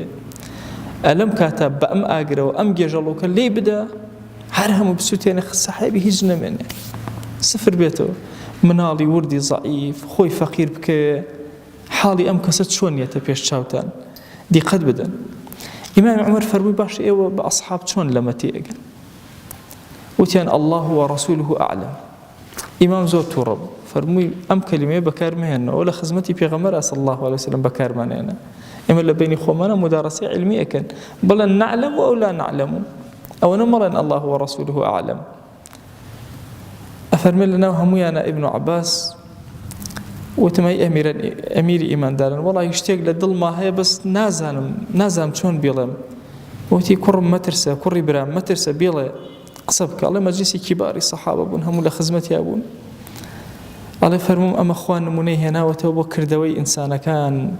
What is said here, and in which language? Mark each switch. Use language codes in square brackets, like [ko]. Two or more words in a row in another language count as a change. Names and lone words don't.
[ckb] ئەلەم کاتە بە ئەم ئاگرەوە ئەم گێژەڵوکە لێی بدا هەر هەموو بسووتێنە سەحابی هیچ نەمێنێ سفر بێتەوە مناڵی وردی زەعیف خۆی فەقیر بکە حاڵی ئەم کەسە چۆنیەتە پێش چاوتان دیقەت بدەن. ئیمام عومەر فەرمووی باش ئێوە بە ئەسحاب چۆن لەمە تێگەن وتیان [ar] الله ورسوله أعلم. [ckb] ئیمام زۆر تووڕە بوو فەرمووی ئەم کەلیمەیە بەکارمێنەوە لە خزمەتی پێغەمبەر [ar] صلی الله عليه وسلم [ckb] بەکارمانێنە ئێمە لە بینی خۆمانە مدارەسەی علمی ئەکەن بڵێن [ar] نعلم أو لا نعلم [ckb] ئەوە نەمەڵێن [ar] الله ورسوله أعلم. [ckb] ئەفەرمێ لەناو هەموویانە ئیبن عەباس وتمەی ئەمیری ئیماندارن وەڵی شتێک لە دڵما هەیە بەس نازانم چۆن بێڵێم. وتی کوڕم مەترسە کوڕی برام مەترسە بێڵێ قسە بکە. ئەڵێ مەجلیسی کیباری سەحابە بوون هەموو لە خزمەتیا بوون. ئەڵێ فەرمووم ئەمە خوا نمونەی هێناوەتەوە بۆ کردەوەی ئینسانەکان.